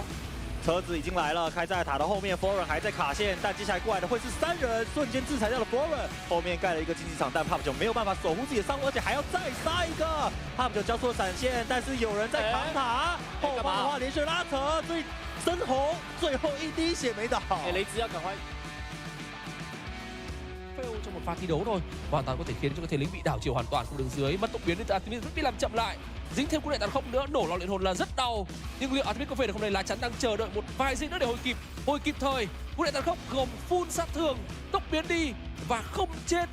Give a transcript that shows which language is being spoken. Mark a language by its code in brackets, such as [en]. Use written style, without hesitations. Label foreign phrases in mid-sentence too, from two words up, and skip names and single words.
[zh] 车子已经来了，开在塔的后面 ，Foreign 还在卡线，但接下来过来的会是3人，瞬间制裁掉了 Foreign， 后面盖了一个竞技场，但 Pop 就没有办法守护自己的伤，而且还要再杀一个 ，Pop 就交错闪现，但是有人在扛塔，后方的话连续拉扯，所以深红最后一滴血没倒，雷兹要赶快。 [vi] trong một pha thi đấu thôi, hoàn toàn có thể khiến cho cái thể lính bị đảo chiều hoàn toàn không đường dưới, mất tốc biến nên Artemis rất bị làm chậm lại, dính thêm cú này tàn không nữa, nổ lò luyện hồn là rất đau, nhưng liệu Artemis có về được không này? Lá chắn đang chờ đợi một vài giây nữa để hồi kịp thời, cú này tàn khốc gồm full sát thương, tốc biến đi và không chết.